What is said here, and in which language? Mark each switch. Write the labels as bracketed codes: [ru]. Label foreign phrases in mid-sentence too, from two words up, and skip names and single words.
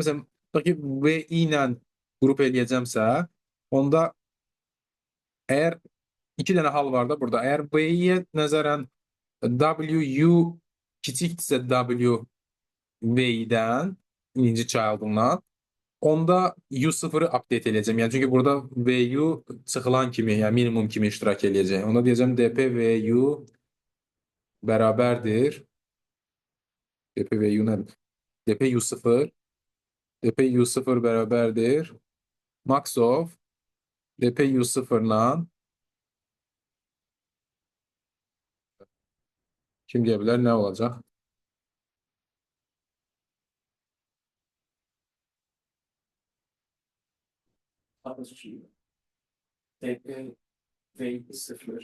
[az] Məsələn, tutaq ki, V ilə qrup eləyəcəmsə, onda əgər iki dənə hal var da burada. Əgər V-yə nəzərən W kiçikdirsə W V-dən, birinci child'ından, onda U0-ı update eləyəcəm. Yəni çünki burada VU çıxılan kimi, yəni minimum kimi iştirak eləyəcək. Onda deyəcəm DP VU bərabərdir. DP VU nədir? DP U0. DP U0 bərabərdir. [en] Max of [az] DP U0-la kim deyə bilər, nə olacaq? DP V0